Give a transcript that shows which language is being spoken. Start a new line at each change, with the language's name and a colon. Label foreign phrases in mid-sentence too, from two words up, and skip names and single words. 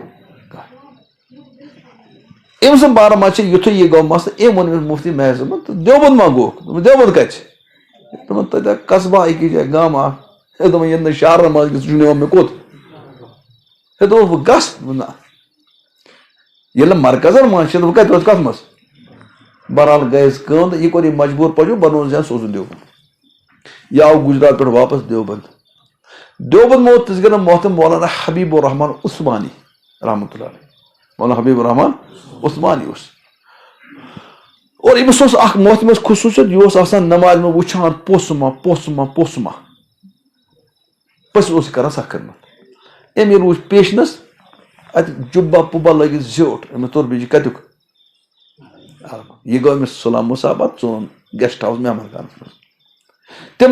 Kashmiri: أمۍ سُنٛد بارٕ منٛز چھِ یِتھُے یہِ گوٚو مسلہٕ أمۍ ووٚن أمِس مفتی محدث صٲبن تہٕ دیوبند ما گوٚوکھ دوٚپمَس دیوبند کَتہِ چھِ دوٚپُن تَتہِ قصبہ أکِس جایہِ گامہٕ اکھ دوٚپُن ییٚتہِ نہٕ شہرن منٛز سُہ چھُ نِوان مےٚ کوٚت ہے دوٚپُس بہٕ گژھٕ نہ ییٚلہِ نہٕ مرکزن منٛز چھِ بہٕ کتہِ روزٕ کتھ منٛز بہرحال گٔیَس کٲم تہٕ یہِ کوٚر یہِ مجبوٗر پٲٹھۍ بنووُن زِ سوزُن دیوبند یہِ آو گُجرات پٮ۪ٹھ واپس دیوبند موت تِژھ گٔے محترم مولانا حبیب الرحمان عثمانی
Arabic: رحمتہ اللہ علیہ
Kashmiri: مولانا حبیب الرحمان عثمانی اوس اور أمِس اوس اکھ محترمس خصوٗصیت یہِ اوس آسان نمازِ منٛز وٕچھان پوٚژھ ما پٔژھِس اوس یہِ کران سخ خدمت أمۍ ییٚلہِ وٕچھ پیشنس اتہِ جُبا پُبا لٲگِتھ زیوٗٹھ أمِس توٚر بیٚیہِ کتیُک یہِ گوٚو أمِس سُلام مُصابت ژوٚن
English: guest house
Kashmiri: مہمان خانس منٛز تِم